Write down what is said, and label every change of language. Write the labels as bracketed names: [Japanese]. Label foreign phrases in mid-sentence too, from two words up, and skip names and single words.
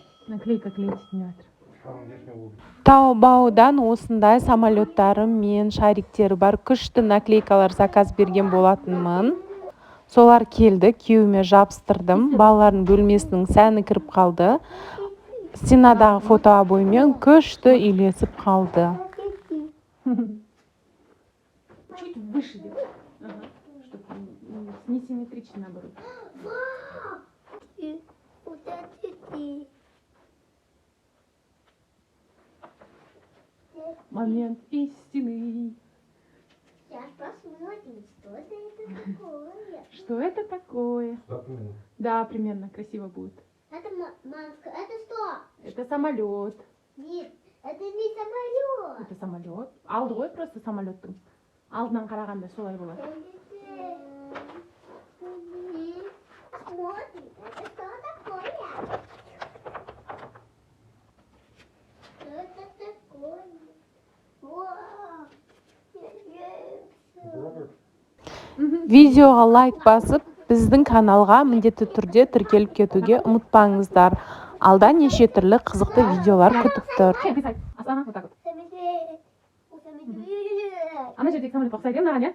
[Kazakh] Наклейка клеить деп жатыр. Таобаодан осындай самолеттары мен шариктері бар күшті наклейкалар заказ берген болатынмын. Солар келді, күйеуіме жабыстырдым. Балалардың бөлмесінің сәні кіріп қалды. Стенадағы фотообоймен күшті үйлесіп қалды. [Russian] Чуть выше делай. Ага. Чтобы несимметрично наоборот. Момент истины. Сейчас посмотрим, что это такое. Что это такое? Да, примерно красиво будет. Это маска. Это что? Это самолет. Нет, это не самолет. Это самолет. [Kazakh] Алды ғой просто самолеттің. Алдынан қарағанда солай болады. [Russian] Смотри, это что такое? Что это такое? Вау! [Kazakh] Видеоға лайк басып, біздің каналға міндетті түрде тіркеліп кетуге ұмытпаңыздар. Алда неше түрлі қызықты видеолар күтіп тұр. Ана жердегі самолетқа ұқсайды ма, маған,